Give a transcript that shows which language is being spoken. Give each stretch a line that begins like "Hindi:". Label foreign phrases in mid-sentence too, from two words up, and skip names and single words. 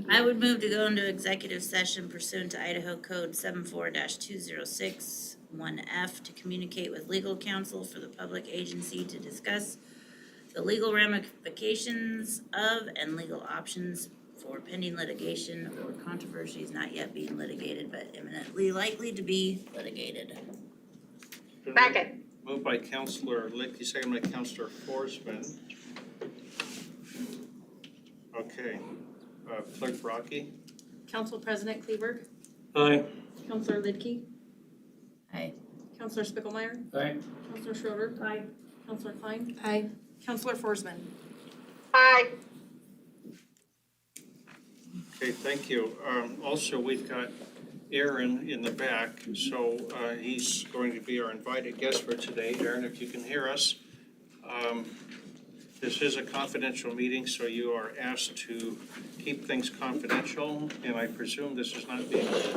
English: I would move to go into executive session pursuant to Idaho Code 74-2061F to communicate with legal counsel for the public agency to discuss the legal ramifications of and legal options for pending litigation or controversies not yet being litigated but imminently likely to be litigated. Second. Moved by Counselor Licky, second by Counselor Forsman. Okay, Clerk Rocky? Council President Kleberg, Aye. Councilor Lidkey, Aye. Councilor Spiegelmeier, Aye. Councilor Schroeder. Aye. Councilor Klein, Aye. Councilor Forsman. Aye. Okay, thank you. Also, we've got Aaron in the back, so he's going to be our invited guest for today. Aaron, if you can hear us. This is a confidential meeting, so you are asked to keep things confidential, and I presume this is not being